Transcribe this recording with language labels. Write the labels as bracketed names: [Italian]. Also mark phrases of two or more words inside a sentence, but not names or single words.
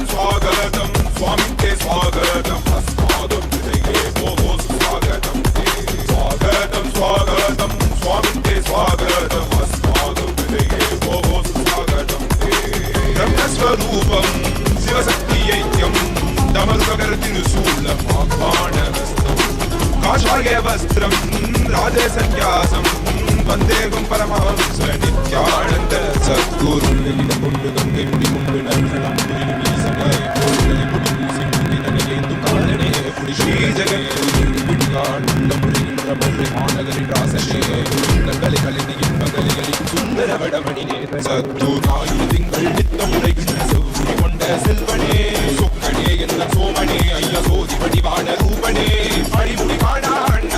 [Sanskrit] स्वागतं स्वामी ते स्वागतं अस्माकं हृदये भोः स्वागतं ते स्वागतं स्वागतं स्वामी ते स्वागतं अस्माकं हृदये भोः स्वागतं ते ब्रह्मस्वरूपं शिवशक्तियैक्यं दमरुकर्तिनुशूलम् आह्वानवस्त्रं काषाय वस्त्रं राजसन्यासं वन्देहं परमहंस नित्यानन्द सद्गुरु [Tamil] श्री செல்வனே சொக்கனே என்ன சோமனே ஐய சோதி வடிவான ரூபனே அடிமுடி காணா அண்ணா